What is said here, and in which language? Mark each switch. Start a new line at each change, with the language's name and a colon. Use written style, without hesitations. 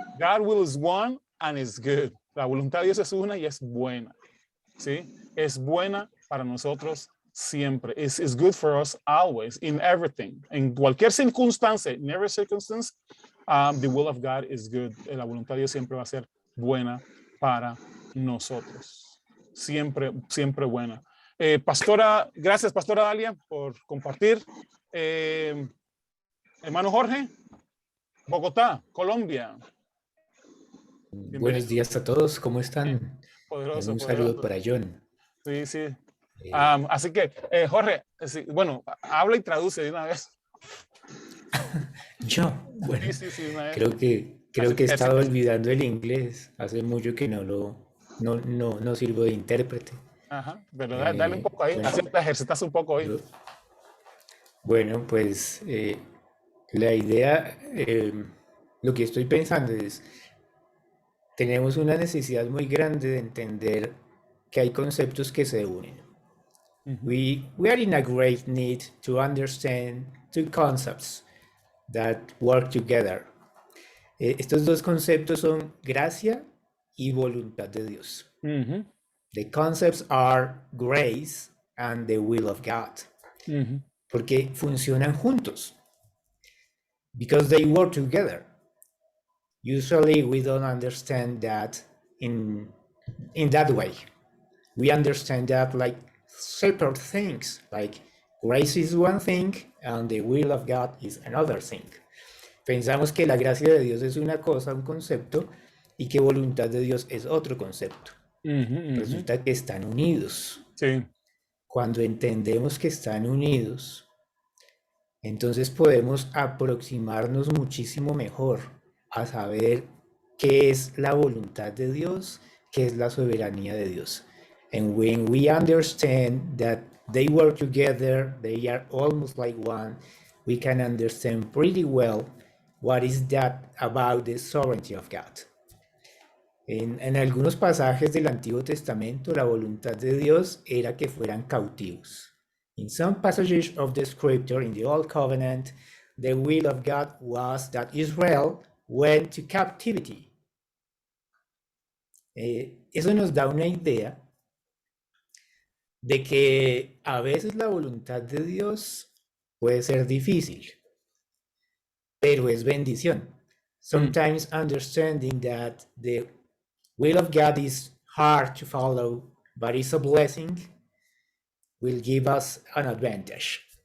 English: God will is one and is good.
Spanish: La voluntad de Dios es una y es buena. ¿Sí? Es buena para nosotros siempre.
English: It's good for us always, in everything.
Spanish: En cualquier circunstancia,
English: in every circumstance, the will of God is good.
Spanish: La voluntad de Dios siempre va a ser buena para nosotros. Siempre, siempre buena. Gracias, Pastora Dalia, por compartir. Hermano Jorge, Bogotá, Colombia. Buenos días a todos, ¿cómo están? Poderoso, Un saludo poderoso. para John. Sí, sí. Así que, Jorge, bueno, habla y traduce de una vez. Yo, bueno, Sí, una vez. creo que he estado olvidando el inglés. Hace mucho que no sirvo de intérprete. Ajá, pero dale un poco ahí, bueno, así te ejercitas un poco ahí. Bueno, pues la idea, lo que estoy pensando es, tenemos una necesidad muy grande de entender que hay conceptos que se unen.
English: We are in a great need to understand two concepts that work together.
Spanish: Estos dos conceptos son gracia y voluntad de Dios.
English: The concepts are grace and the will of God.
Spanish: Porque funcionan juntos.
English: because they work together. Usually we don't understand that in that way. We understand that like separate things, like grace is one thing and the will of God is another thing.
Spanish: Pensamos que la gracia de Dios es una cosa, un concepto, y que voluntad de Dios es otro concepto. Resulta que están unidos. Sí. Cuando entendemos que están unidos, entonces podemos aproximarnos muchísimo mejor a saber qué es la voluntad de Dios, qué es la soberanía de Dios.
English: And when we understand that they work together, they are almost like one, we can understand pretty well what is that about the sovereignty of God.
Spanish: En algunos pasajes del Antiguo Testamento, la voluntad de Dios era que fueran cautivos.
English: In some passages of the scripture in the Old Covenant, the will of God was that Israel went to captivity.
Spanish: Eso nos da una idea de que a veces la voluntad de Dios puede ser difícil, pero es bendición.
English: Sometimes understanding that the will of God is hard to follow, but it's a blessing, will give us an advantage.